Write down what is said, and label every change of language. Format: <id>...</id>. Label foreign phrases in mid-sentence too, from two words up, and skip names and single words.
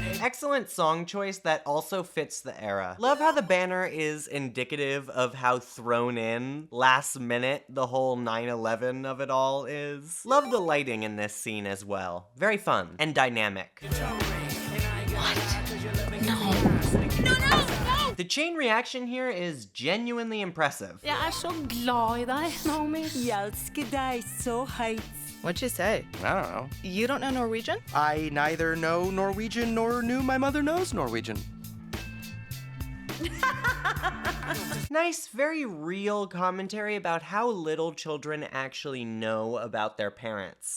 <en>Excellent song choice that also fits the era. Love how the banner is indicative of how thrown in, last minute, the whole 9/11 of it all is. Love the lighting in this scene as well. Very fun and dynamic. No! The chain reaction here is genuinely impressive.</en> <no>Jeg så glad I deg, Naomi. Jeg elsker deg så høyt.</no> <en>What'd you say? I don't know. You don't know Norwegian? I neither know Norwegian nor knew my mother knows Norwegian. Nice, very real commentary about how little children actually know about their parents.</en>